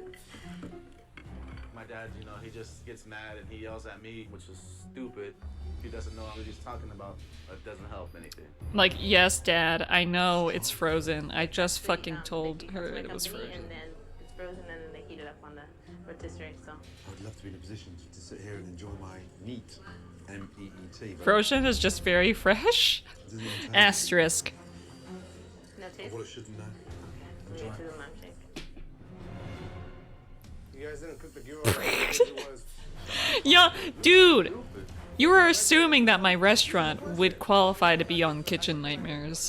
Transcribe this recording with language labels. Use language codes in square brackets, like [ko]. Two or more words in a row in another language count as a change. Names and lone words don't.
[en] My dad, you know, he just gets mad and he yells at me, which is stupid. He doesn't know what he's talking about. It doesn't help anything. Like, yes, Dad, I know it's frozen. I just fucking told her They it was company, frozen. and then it's frozen, and then they heat it up on the rotisserie. So. I would love to be in a position to sit here and enjoy my meat. M-E-E-T. Frozen is just very fresh. Asterisk. No taste? Well, it shouldn't know. Okay, we'll get to the lamb shake. You guys didn't cook the gyros as it was. Yeah, dude, you were assuming that my restaurant would qualify to be on Kitchen Nightmares.